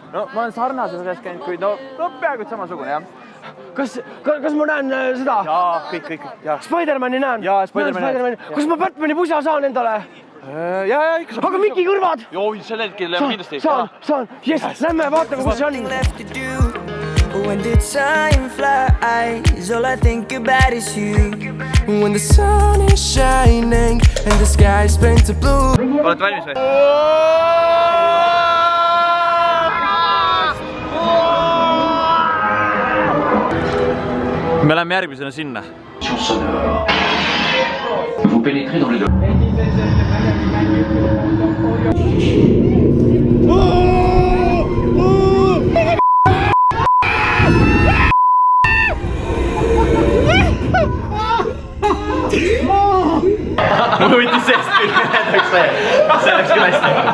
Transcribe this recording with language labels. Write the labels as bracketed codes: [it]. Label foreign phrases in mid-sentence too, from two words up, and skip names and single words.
[et] No, ma olen sarnases asjas käinud, kuid no peaaegu samasugune, jah. Kas ma näen seda? Jaa, kõik. Spider-Mani näen? Jaa, Spider-Mani. Kas ma Batmani pusa saan endale? Jaa, ikka. Aga Miki kõrvad? Joo, sel hetkel lähme kindlasti. Saan. Jess, lähme vaatame, kus see on. [en] When did time flies, all I think about is you. When the sun is shining and the sky is painted blue. [et] Olete valmis või? Me läheme järgmisena sinna. [fr] Vous pénétrez dans les deux. [et] Ma võitis seest küll, see läks küll hästi.